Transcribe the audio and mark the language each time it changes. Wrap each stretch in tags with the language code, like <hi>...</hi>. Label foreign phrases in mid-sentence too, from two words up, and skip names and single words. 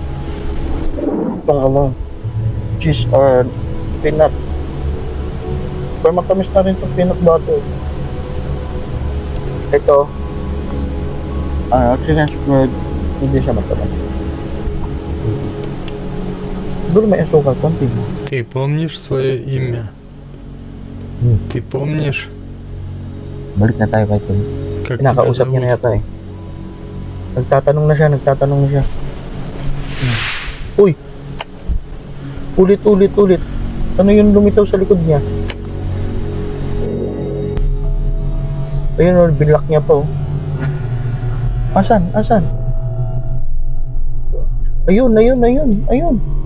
<tl>Itong ano,</tl> <en>cheese or peanut.</en> <tl>Pero matamis na rin itong</tl> <en>peanut butter.</en> <tl>Ito,</tl> <en>chicken spread,</en> <tl>hindi siya matamis. Siguro may asukal konti.</tl> <ru>Ты помнишь свое имя? Ты помнишь,</ru> <tl>Balik na tayo kay Tim.</tl> <ru>как тебя</ru> <tl>Kinakausap niya na</tl> <ru>зовут?</ru> <tl>yata eh. Nagtatanong na siya. Uy! Ulit. Ano yung lumitaw sa likod niya? Ayun, binlock niya pa oh. Asan? Ayun.</tl>